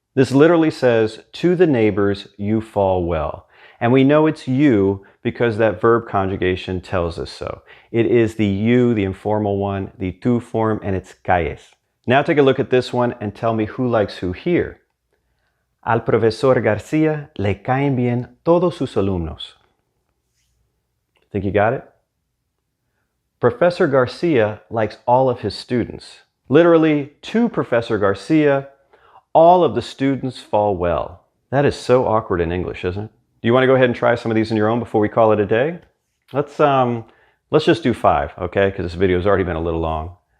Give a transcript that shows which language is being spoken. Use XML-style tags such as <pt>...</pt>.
<en>This literally says, to the neighbors you fall well. And we know it's you because that verb conjugation tells us so. It is the you, the informal one, the tu form, and it's caes. Now take a look at this one and tell me who likes who here.</en> <es>Al profesor García le caen bien todos sus alumnos.</es> <en>Think you got it? Professor Garcia likes all of his students. Literally, to Professor Garcia, all of the students fall well. That is so awkward in English, isn't it? Do you want to go ahead and try some of these on your own before we call it a day? Let's just do 5, okay? Because this video has already been a little long.</en>